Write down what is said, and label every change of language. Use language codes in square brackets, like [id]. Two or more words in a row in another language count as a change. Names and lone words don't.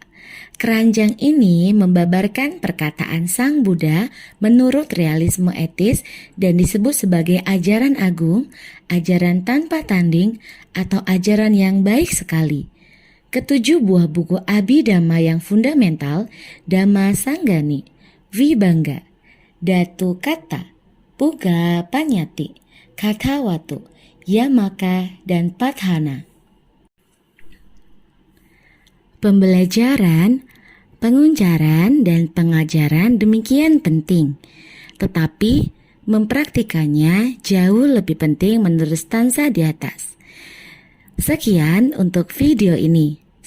[id] Keranjang ini membabarkan perkataan Sang Buddha menurut realisme etis dan disebut sebagai ajaran agung, ajaran tanpa tanding, atau ajaran yang baik sekali. Ketujuh buah buku Abhidhamma yang fundamental, Dhamma Sanggani, Vibhanga, Datu Kata, Puga Panyati, Kathawatu, Yamaka, dan Padhana. Pembelajaran, penguncaran, dan pengajaran demikian penting, tetapi mempraktikannya jauh lebih penting menurut stanza di atas. Sekian untuk video ini.